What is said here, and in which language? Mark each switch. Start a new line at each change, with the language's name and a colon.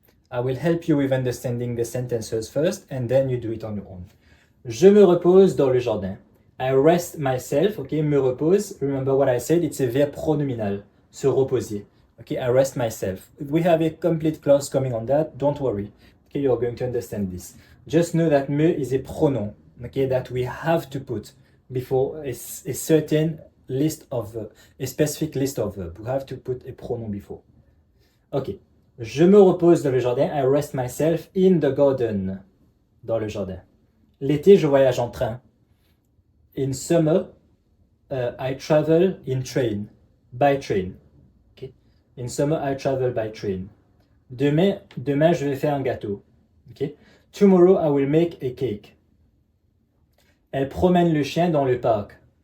English: I will help you with understanding the sentences first, and then you do it on your own.
French: Je me repose dans le jardin.
English: I rest myself, okay,
French: me repose.
English: Remember what I said, it's a verb pronominal,
French: se reposer.
English: Okay, I rest myself. We have a complete clause coming on that, don't worry. Okay, you're going to understand this. Just know that me is a pronoun, okay, that we have to put before a certain list of verbs, a specific list of verbs. We have to put a pronoun before.
French: Okay, je me repose dans le jardin.
English: I rest myself in the garden.
French: Dans le jardin. L'été, je voyage en train.
English: In summer, I travel in train, by train. Okay. In summer, I travel by train.
French: Demain, je vais faire un gâteau.
English: Okay. Tomorrow, I will make a cake.
French: Elle promène le chien dans le parc.